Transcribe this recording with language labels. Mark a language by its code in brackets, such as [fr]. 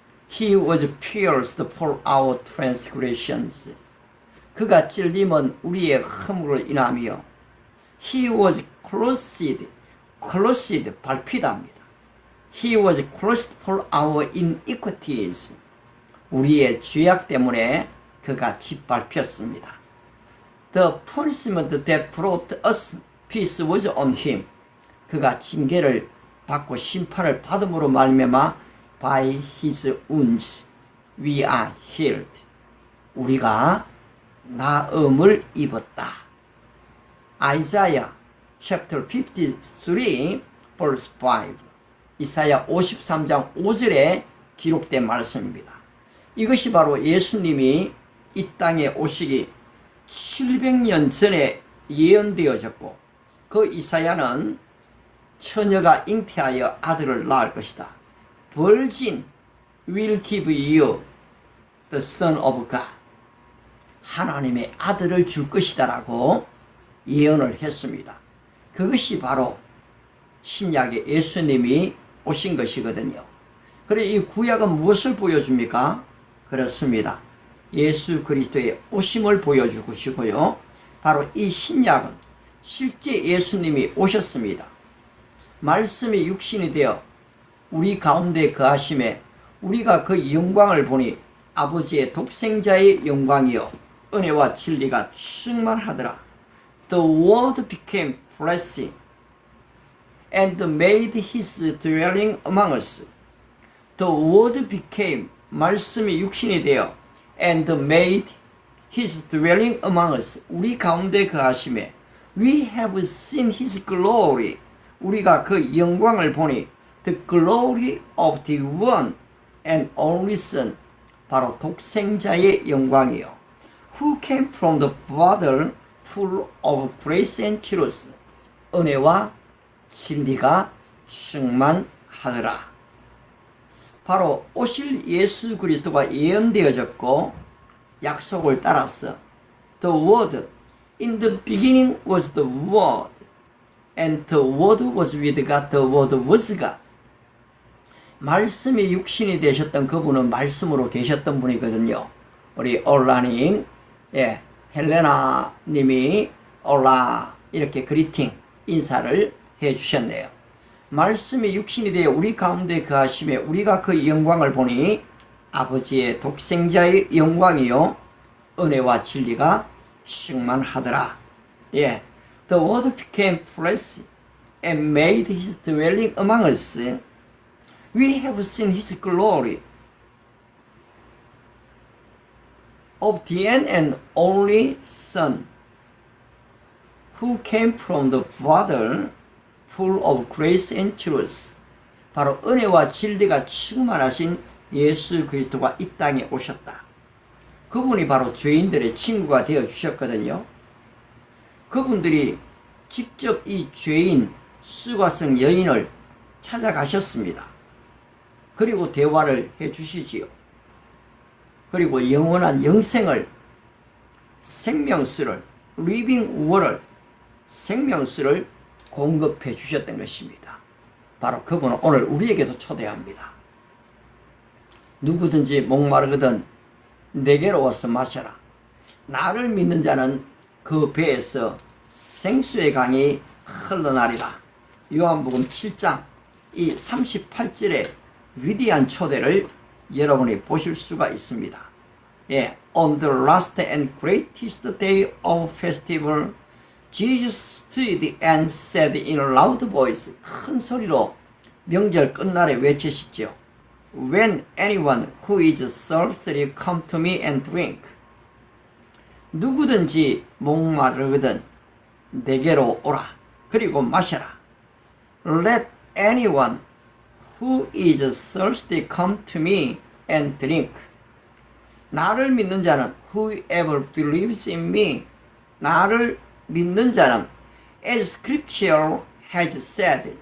[en] He was pierced for our transgressions. [ko] 그가 찔림은 우리의 허물로 인하며 [en] He was crushed, [ko] 밟히답니다. [en] He was crushed for our iniquities. [ko] 우리의 죄악 때문에 그가 짓밟혔습니다. [en] The punishment that brought us peace was on him. [ko] 그가 징계를 받고 심판을 받음으로 말미암아 [en] by his wounds we are healed. [ko] 우리가 나음을 입었다. [en] Isaiah chapter 53 verse 5. [ko] 이사야 53장 5절에 기록된 말씀입니다. 이것이 바로 예수님이 이 땅에 오시기 700년 전에 예언되어졌고, 그 이사야는 처녀가 잉태하여 아들을 낳을 것이다. [en] Virgin will give you the son of God. [ko] 하나님의 아들을 줄 것이다 라고 예언을 했습니다. 그것이 바로 신약의 예수님이 오신 것이거든요. 그래, 이 구약은 무엇을 보여줍니까? 그렇습니다. 예수 그리스도의 오심을 보여주시고요. 바로 이 신약은 실제 예수님이 오셨습니다. 말씀이 육신이 되어 우리 가운데 거하심에 우리가 그 영광을 보니 아버지의 독생자의 영광이요 은혜와 진리가 충만하더라. [en] The word became flesh and made his dwelling among us. The word became, [ko] 말씀이 육신이 되어 [en] and made his dwelling among us. [ko] 우리 가운데 거하심에 [en] we have seen his glory. [ko] 우리가 그 영광을 보니 [en] the glory of the one and only son. [ko] 바로 독생자의 영광이요. [en] Who came from the Father, full of grace and truth. [ko] 은혜와 진리가 충만하더라. 바로 오실 예수 그리스도가 예언되어졌고 약속을 따라서 [en] The Word, in the beginning was the Word, and the Word was with God, the Word was God. [ko] 말씀이 육신이 되셨던 그분은 말씀으로 계셨던 분이거든요. 우리 올라님, 헬레나 님이 올라 이렇게 그리팅 인사를 해 주셨네요. 말씀이 육신이 되어 우리 가운데 거하심에 우리가 그 영광을 보니 아버지의 독생자의 영광이요 은혜와 진리가 충만하더라. [en] The word became flesh and made his dwelling among us. We have seen his glory of the one and only Son, who came from the Father, full of grace and truth. [ko] 바로 은혜와 진리가 충만하신 예수 그리스도가 이 땅에 오셨다. 그분이 바로 죄인들의 친구가 되어 주셨거든요. 그분들이 직접 이 죄인 수가성 여인을 찾아가셨습니다. 그리고 대화를 해 주시지요. 그리고 영원한 영생을, 생명수를, 리빙 워를, 생명수를 공급해 주셨던 것입니다. 바로 그분은 오늘 우리에게도 초대합니다. 누구든지 목마르거든 내게로 와서 마셔라. 나를 믿는 자는 그 배에서 생수의 강이 흘러나리라. 요한복음 7장 이 38절의 위대한 초대를 여러분이 보실 수가 있습니다. [en] On the last and greatest day of festival, Jesus stood and said in a loud voice, [ko] 큰 소리로 명절 끝날에 외치시죠. [en] When anyone who is thirsty come to me and drink. [ko] 누구든지 목마르거든 내게로 오라. 그리고 마셔라. [en] Let anyone who is thirsty come to me and drink. [ko] 나를 믿는 자는 [en] whoever believes in me. [ko] 나를 믿는 자는 [en] as scripture has said.